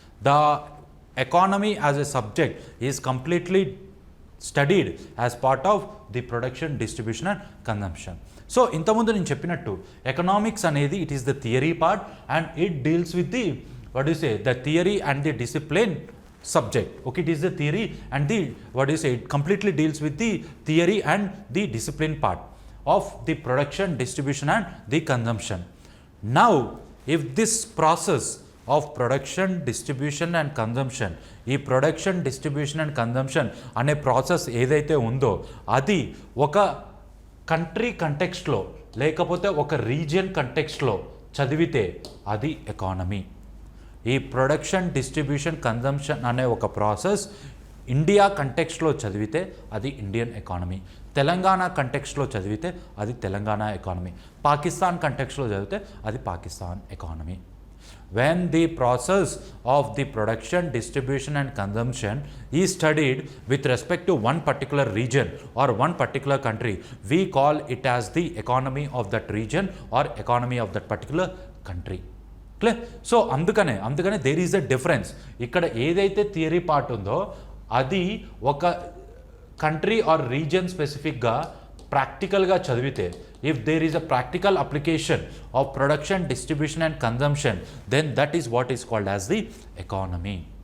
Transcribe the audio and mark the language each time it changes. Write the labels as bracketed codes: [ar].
[en] The economy as a subject is completely studied as part of the production, distribution and consumption. [te] So ఇంతకుముందు నేను చెప్పినట్టు economics అనేది [en] It is the theory part and it deals with the the theory and the discipline subject. Okay, it is the theory and the it completely deals with the theory and the discipline part of the production, distribution and the consumption. Now if this process of production, distribution and consumption, [te] ఈ production, distribution and consumption అనే process ఏదైతే ఉందో అది ఒక country కంటెక్స్ట్లో లేకపోతే ఒక region కంటెక్స్ట్లో చదివితే అది ఎకానమీ. ఈ ప్రొడక్షన్, డిస్ట్రిబ్యూషన్, కన్జంప్షన్ అనే ఒక ప్రాసెస్ ఇండియా కంటెక్స్ట్లో చదివితే అది ఇండియన్ ఎకానమీ. తెలంగాణ కంటెక్స్ట్లో చదివితే అది తెలంగాణ ఎకానమీ. పాకిస్తాన్ కంటెక్స్ట్లో చదివితే అది Pakistan economy. [en] When the process of the production, distribution and consumption is studied with respect to one particular region or one particular country, we call it as the economy of that region or economy of that particular country. Clear? So అందుకనే there is a difference. [te] ఇక్కడ ఏదైతే theory part ఉందో అది ఒక country are region స్పెసిఫిక్గా ప్రాక్టికల్గా చదివితే, [en] If there is a practical application of production, distribution and consumption, then that is what is called as the economy.